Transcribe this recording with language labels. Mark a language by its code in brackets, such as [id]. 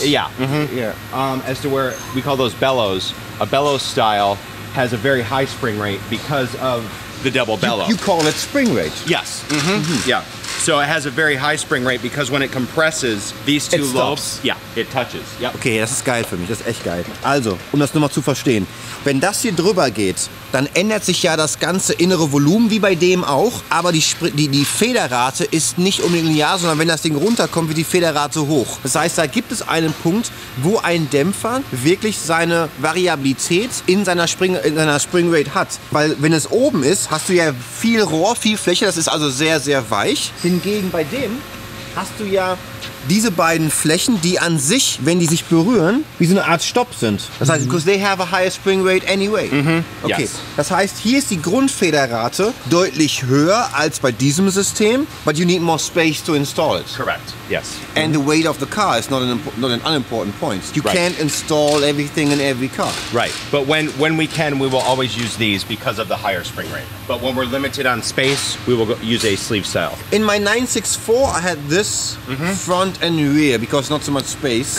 [en] Yeah. Yeah. As to where we call those bellows. A bellows style has a very high spring rate because of the double bellow. You call it spring rate? Yes. Yeah. So it has a very high spring rate because when it compresses these two lobes, it touches. Yep. [de] Okay, das ist geil für mich, das ist echt geil. Also, um das nur mal zu verstehen, wenn das hier drüber geht, dann ändert sich ja das ganze innere Volumen, wie bei dem auch, aber die Federrate ist nicht unbedingt linear, sondern wenn das Ding runterkommt, wird die Federrate hoch. Das heißt, da gibt es einen Punkt, wo ein Dämpfer wirklich seine Variabilität in seiner Spring Rate hat. Weil wenn es oben ist, hast du ja viel Rohr, viel Fläche, das ist also sehr, sehr weich. Hingegen bei dem hast du ja diese beiden Flächen, die an sich, wenn die sich berühren, wie so eine Art Stopp sind. Das heißt, [en] because they have a higher spring rate anyway. Okay. Yes. [de] Das heißt, hier ist die Grundfederrate deutlich höher als bei diesem System, [en] but you need more space to install it. Correct. Yes. And the weight of the car is not an unimportant point. You can't install everything in every car. Right. But when we can, we will always use these because of the higher spring rate. But when we're limited on space, we will use a sleeve style. In my 964, I had this front and rear because not so much space.